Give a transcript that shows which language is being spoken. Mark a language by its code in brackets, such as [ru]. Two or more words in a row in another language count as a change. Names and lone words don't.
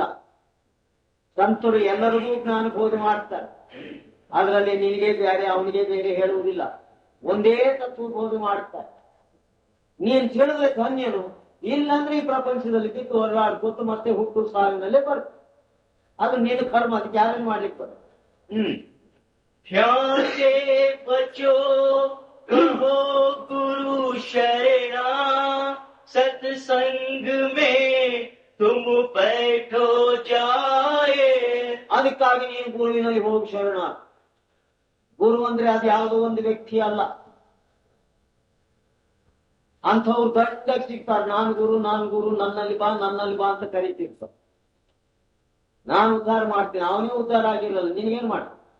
[kn] ಸಂತರು ಎಲ್ಲರಿಗೂ ಜ್ಞಾನ ಬೋಧ ಮಾಡ್ತಾರೆ. ಅದರಲ್ಲಿ ನಿನಗೆ ಬೇರೆ ಅವನಿಗೆ ಬೇರೆ ಹೇಳುವುದಿಲ್ಲ, ಒಂದೇ ತತ್ವ ಬೋಧ ಮಾಡ್ತಾರೆ. ನೀನ್ ತಿಳಿದ್ರೆ ಧನ್ಯನು, ಇಲ್ಲಂದ್ರೆ ಈ ಪ್ರಪಂಚದಲ್ಲಿ ಬಿದ್ದು ಹೊರಗಾಡ್ಕೊತು ಮತ್ತೆ ಹುಟ್ಟು ಸಾವಿನಲ್ಲೇ ಬರುತ್ತೆ. ಅದು ನೀನು ಕರ್ಮ, ಅದಕ್ಕೆ ಯಾರೇನು ಮಾಡ್ಲಿಕ್ಕೆ ಬರುತ್ತೆ. [hi] ध्यान से बचो कहो गुरु शरणा, सत्संग में तुम बैठो जाए. [kn] ಅದಕ್ಕಾಗಿ ನೀನು ಗುರುವಿನಲ್ಲಿ ಹೋಗಿ ಶರಣ. ಗುರು ಅಂದ್ರೆ ಅದು ಯಾವುದೋ ಒಂದು ವ್ಯಕ್ತಿ ಅಲ್ಲ. ಅಂಥವ್ರು ದೊಡ್ಡದಾಗಿ ಸಿಗ್ತಾರೆ. ನಾನು ಗುರು, ನಾನು ಗುರು, ನನ್ನಲ್ಲಿ ಬಾ, ನನ್ನಲ್ಲಿ ಬಾ ಅಂತ ಕರೀತಿರ್ತಾರೆ. ನಾನು ಉದ್ಧಾರ ಮಾಡ್ತೀನಿ, ಅವನೇ ಉದ್ಧಾರ ಆಗಿರಲ್ಲ, ನಿನಗೇನು ಮಾಡ್ತೀನಿ?